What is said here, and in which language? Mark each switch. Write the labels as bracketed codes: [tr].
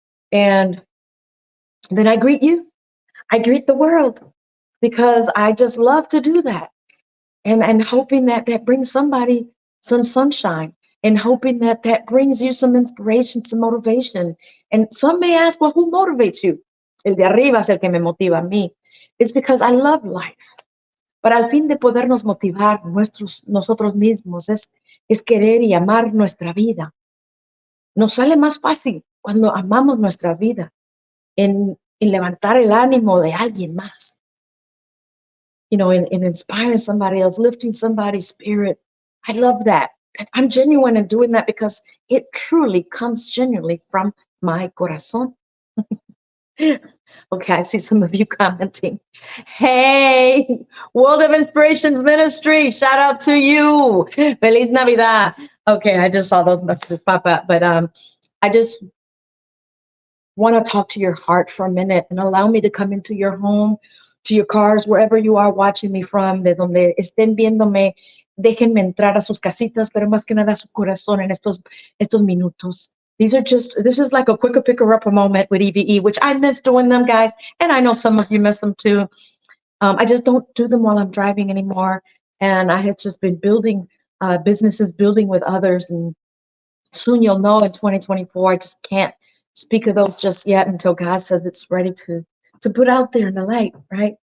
[en] And then I greet you. I greet the world because I just love to do that. And hoping that that brings somebody some sunshine, and hoping that that brings you some inspiration, some motivation. And some may ask, well, who motivates you? [es] El de arriba es el que me motiva a mí. [en] It's because I love life. [es] But al fin de podernos motivar nosotros mismos es querer y amar nuestra vida. Nos sale más fácil cuando amamos nuestra vida en levantar el ánimo de alguien más. [en] In inspiring somebody else, lifting somebody's spirit. I love that. I'm genuine in doing that because it truly comes genuinely from my corazón. Okay, I see some of you commenting. Hey, World of Inspirations Ministry, shout out to you. [es] Feliz Navidad. [en] Okay, I just saw those messages pop up, but I just want to talk to your heart for a minute and allow me to come into your home, to your cars, wherever you are watching me from, [es] de donde estén viéndome. Déjenme entrar a sus casitas, pero más que nada a su corazón en estos minutos. [en] This is like a quicker picker upper moment with E.V.E, which I miss doing them, guys. And I know some of you miss them too. I just don't do them while I'm driving anymore. And I have just been building businesses, building with others. And soon you'll know in 2024, I just can't speak of those just yet until God says it's ready to put out there in the light, right?